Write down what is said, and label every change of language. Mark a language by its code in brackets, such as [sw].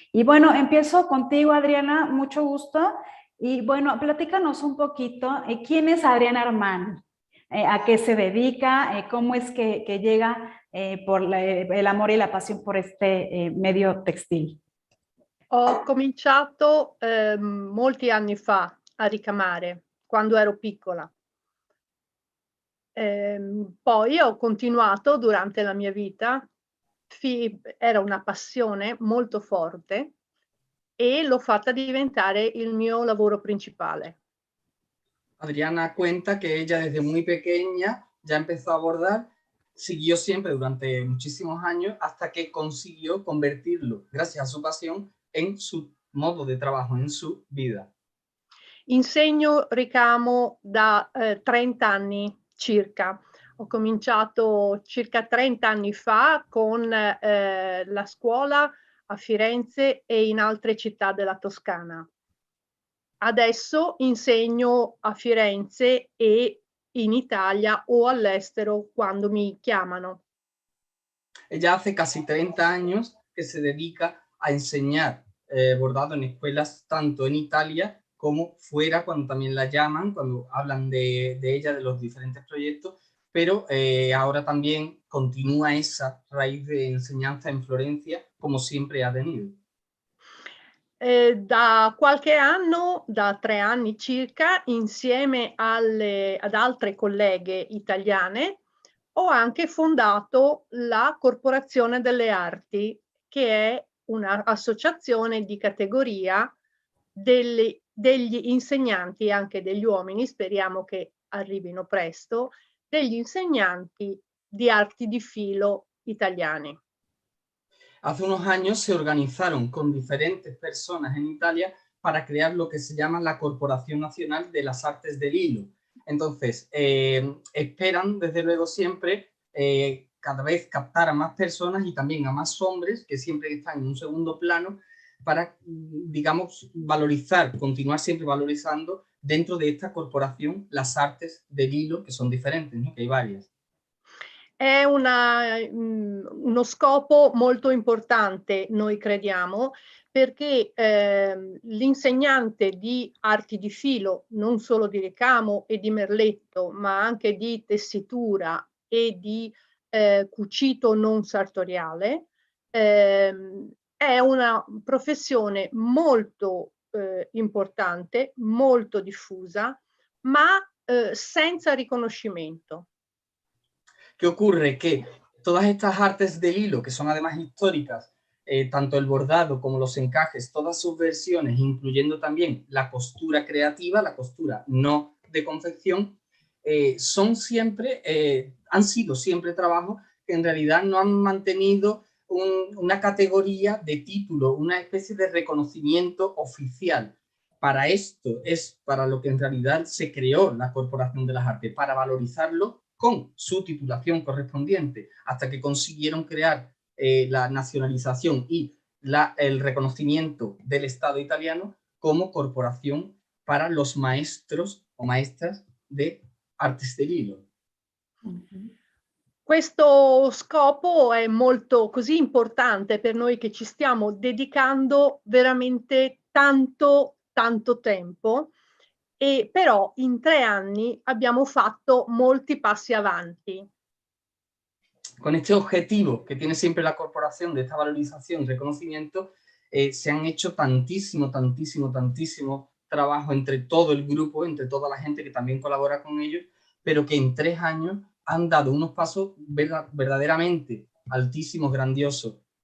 [es] Y bueno, empiezo contigo, Adriana, mucho gusto. Y bueno, platícanos un poquito, ¿quién es Adriana Armani? ¿A qué se dedica? ¿Cómo es que llega por el amor y la pasión por este medio textil? [it] Ho cominciato molti anni fa a ricamare, quando ero piccola. Poi ho continuato durante la mia vita, era una passione molto forte e l'ho fatta diventare il mio lavoro principale. [es] Adriana cuenta que ella desde muy pequeña ya empezó a bordar, siguió siempre durante muchísimos años hasta que consiguió convertirlo, gracias a su pasión, en su modo de trabajo, en su vida. [it] Insegno ricamo da 30 anni circa. Ho cominciato circa 30 anni fa con la scuola a Firenze e in altre città della Toscana. Adesso insegno a Firenze e in Italia o all'estero quando mi chiamano. [es] Ella hace casi 30 años que se dedica a enseñar bordado en escuelas tanto en Italia como fuera cuando también la llaman, cuando hablan de ella, de los diferentes proyectos, pero ahora también continúa esa raíz de enseñanza en Florencia como siempre ha tenido. [it] Da qualche anno, da 3 anni circa, insieme ad altre colleghe italiane, ho anche fondato la Corporazione delle Arti, che è un'associazione di categoria degli insegnanti, anche degli uomini, speriamo che arrivino presto, degli insegnanti di arti di filo italiani. [es] Hace unos años se organizaron con diferentes personas en Italia para crear lo que se llama la Corporación Nacional de las Artes del Hilo. Entonces, esperan desde luego siempre cada vez captar a más personas y también a más hombres que siempre están en un segundo plano para, digamos, valorizar, continuar siempre valorizando dentro de esta corporación las artes del hilo, que son diferentes, ¿no? Que hay varias. [it] È uno scopo molto importante, noi crediamo, perché l'insegnante di arti di filo, non solo di ricamo e di merletto, ma anche di tessitura e di cucito non sartoriale, è una professione molto importante, molto diffusa, ma senza riconoscimento. [es] ¿Qué ocurre? Que todas estas artes del hilo, que son además históricas, tanto el bordado como los encajes, todas sus versiones, incluyendo también la costura creativa, la costura no de confección, son siempre, han sido siempre trabajos que en realidad no han mantenido una categoría de título, una especie de reconocimiento oficial. Para esto es para lo que en realidad se creó la Corporación de las Artes, para valorizarlo con su titulación correspondiente, hasta que consiguieron crear la nacionalización y el reconocimiento del Estado italiano como corporación para los maestros o maestras de artes del hilo. [it] Questo scopo è molto così importante per noi che ci stiamo dedicando veramente tanto tempo e però in 3 anni abbiamo fatto molti passi avanti. [es] Con este objetivo que tiene siempre la corporación de esta valorización, reconocimiento, se han hecho tantísimo trabajo entre todo el grupo, entre toda la gente que también colabora con ellos, pero que en 3 años han dado unos pasos verdaderamente altísimos, grandiosos.